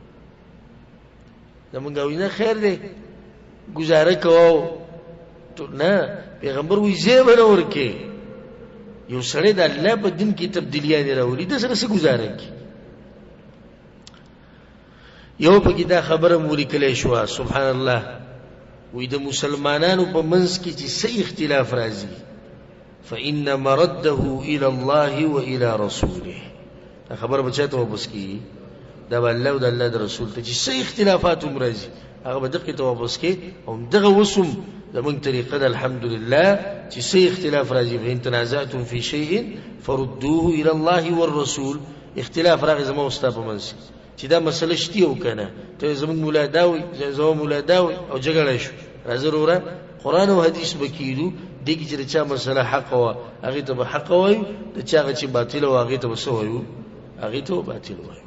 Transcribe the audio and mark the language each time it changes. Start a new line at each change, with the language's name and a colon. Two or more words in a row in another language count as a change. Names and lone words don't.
Pashto: زمونږ وایي نه خیر دی ګزاره کوو، نه، پیغمبر وایي ځای به نه ورکړي. یو سړی د الله په دین کې تبدیلیانې راولي، د سره څه ګزاره کړي؟ یو پکې دا خبره مو لیکلی شوه
Arabic: سبحان الله،
Pashto: وی د مسلمانانو په منځ کې چې څه اختلاف راځي
Arabic: فإن مرده إلى الله وإلى رسوله،
Pashto: دا خبره به چا ته واپس کېږي؟ دا به الله او د الله د رسول ته چې څه اختلافات هم راځي هغه به دقې ته واپس کړي. او همدغه اوس هم زمونږ طریقه ده الحمدلله چې څه اختلاف راځي
Arabic: فإن تنازعتم في شيء فردوه إلى الله والرسول.
Pashto: اختلاف راغی زما او ستا په منځ چې دا مسله شتي او که نه، ته زمونږ مولا دا وایي زما مولا دا وایي او جګړه شو. راځه وروره قرآن او حدیث به کېږدو، دې کې چې د چا مسله حق وه هغې ته به حق وایو، د چا هغه چې باطله وه هغې ته به څه وایو؟ هغې ته به باطل وایو.